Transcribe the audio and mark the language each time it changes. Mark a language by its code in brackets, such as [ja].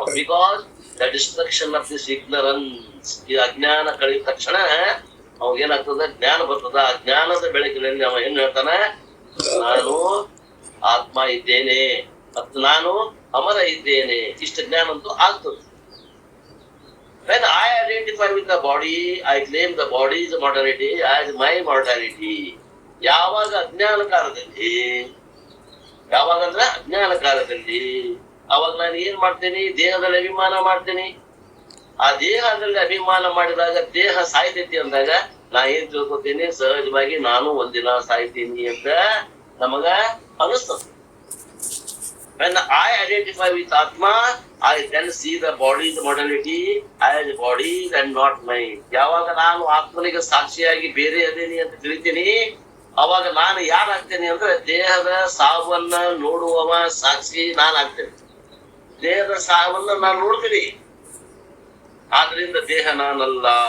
[en] Because the destruction of this ignorance. [kn] ಈ ಅಜ್ಞಾನ ಕಳೆದ ತಕ್ಷಣ ಅವಾಗ ಏನಾಗ್ತದ? ಜ್ಞಾನ ಬರ್ತದ. ಆ ಜ್ಞಾನದ ಬೆಳಕಿನಲ್ಲಿ ಅವ ಏನ್ ಹೇಳ್ತಾನ? ನಾನು ಆತ್ಮ ಇದ್ದೇನೆ ಮತ್ತು ನಾನು ಅಮರ ಇದ್ದೇನೆ. ಇಷ್ಟ ಜ್ಞಾನ ಅಂತೂ ಆಗ್ತದೆ. [en] When I identify with the body, I claim the body's mortality as my mortality. [kn] ಯಾವಾಗ ಅಜ್ಞಾನ ಕಾಲದಲ್ಲಿ, ಯಾವಾಗಂದ್ರ ಅಜ್ಞಾನ ಕಾಲದಲ್ಲಿ, ಅವಾಗ ನಾನು ಏನ್ ಮಾಡ್ತೇನೆ? ದೇಹದಲ್ಲಿ ಅಭಿಮಾನ ಮಾಡ್ತೇನೆ. ಆ ದೇಹದಲ್ಲಿ ಅಭಿಮಾನ ಮಾಡಿದಾಗ ದೇಹ ಸಾಯ್ತೈತಿ ಅಂದಾಗ ನಾ ಏನ್ ತಿಳ್ಕೊತೀನಿ? ಸಹಜವಾಗಿ ನಾನು ಒಂದಿನ ಸಾಯ್ತೀನಿ ಅಂತ ನಮಗ ಅನಿಸ್ತದೆ. [en] When I identify with Atma, I then see the body's modality as body and not mind. [kn] ಯಾವಾಗ ನಾನು ಆತ್ಮನಿಗೆ ಸಾಕ್ಷಿಯಾಗಿ ಬೇರೆ ಅದೇನಿ ಅಂತ ತಿಳಿತೀನಿ, ಅವಾಗ ನಾನು ಯಾರಾಗ್ತೇನೆ ಅಂದ್ರೆ ದೇಹದ ಸಾವನ್ನ ನೋಡುವವ ಸಾಕ್ಷಿ ನಾನಾಗ್ತೇನೆ. ದೇಹದ ಸಾವನ್ನ ನಾನು ನೋಡ್ತೀನಿ, ಆದ್ರಿಂದ ದೇಹ ನಾನಲ್ಲ.